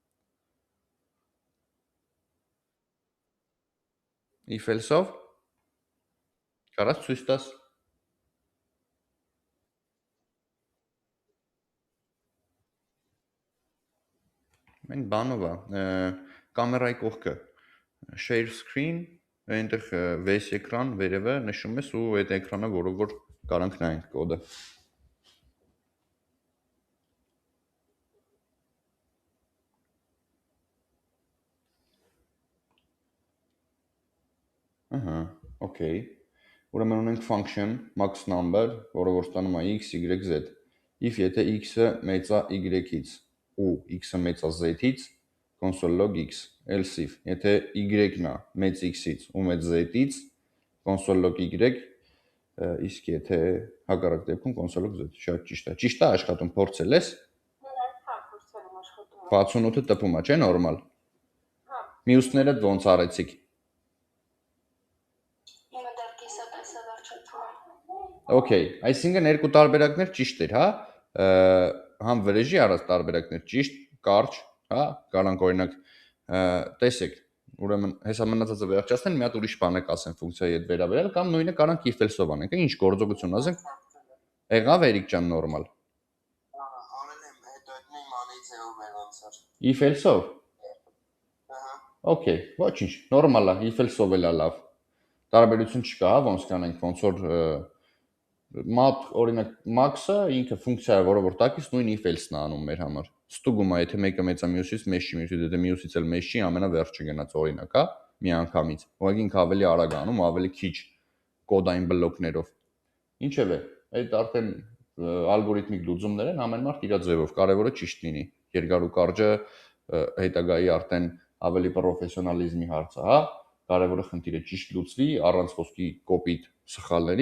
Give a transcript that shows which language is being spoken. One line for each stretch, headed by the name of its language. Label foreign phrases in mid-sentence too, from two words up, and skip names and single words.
English: If else-
Armenian: ով։ Կարաս ցույց տաս։ Մեն բանով է, կամերայի կողքը։
English: Share screen,
Armenian: այնտեղ վես էկրան վերևը նշում ես ու այդ էկրանը, որով որ կարանք նայենք կոդը։ Ահա, okay։ Ուրեմն ունենք
English: function max number,
Armenian: որը որ ստանում է x, y, z։ If եթե x-ը մեծ է y-ից ու x-ը մեծ է z-ից,
English: console log x, else if,
Armenian: եթե y-ն է մեծ x-ից ու մեծ z-ից,
English: console log y,
Armenian: իսկ եթե հակառակ դեպքում
English: console log z,
Armenian: շատ ճիշտ է։ Ճիշտ է աշխատում, փորձել ես։ 68-ը տպում է, չէ՞ նորմալ։ Մյուսները ոնց արեցիք։ Okay, այսինքն երկու տարբերակներ ճիշտ էր, հա։ Համ վրեժի առած տարբերակներ ճիշտ, կարճ, հա, կարանք օրինակ տեսեք, ուրեմն հեսա մնացածը վերջացնեն, մի հատ ուրիշ բան է կասեն ֆունկցիայի հետ վերաբերյալ կամ նույնը կարանք
English: if else-
Armenian: ով անենք, ինչ գործողություն ասենք։ Եղավ Էրիկ ջան նորմալ։ Արել եմ, հետո այդ նույն մանեի ձևով էր ոնց էր։
English: If else-
Armenian: ով։ Okay, ոչինչ, նորմալ է,
English: if else-
Armenian: ով էլ է լավ։ Տարբերություն չկա, հա, ոնց կանենք, ոնց որ մատ օրինակ max-ը ինքը ֆունկցիա է, որը որ տակից նույն
English: if else-
Armenian: ն է անում մեր համար։ Ստուգում է, եթե մեկը մեծ է մյուսից, մեծ չի, եթե մյուսից էլ մեծ չի, ամենավերջը գնաց օրինակ, հա, մի անգամից։ Ուղղակի ինքը ավելի արագ անում, ավելի քիչ կոդային բլոկներով։ Ինչևէ, այդ արդեն ալգորիթմիկ լուծումներ են, ամեն մարդ իր ձևով, կարևորը ճիշտ լինի։ Երկար ու կարճը հետագայի արդեն ավելի պրոֆեսիոնալիզմի հարց է, հա։ Կարևորը խնդիրը ճիշտ լուծվի, առանց խոսքի կոպիտ սխալների։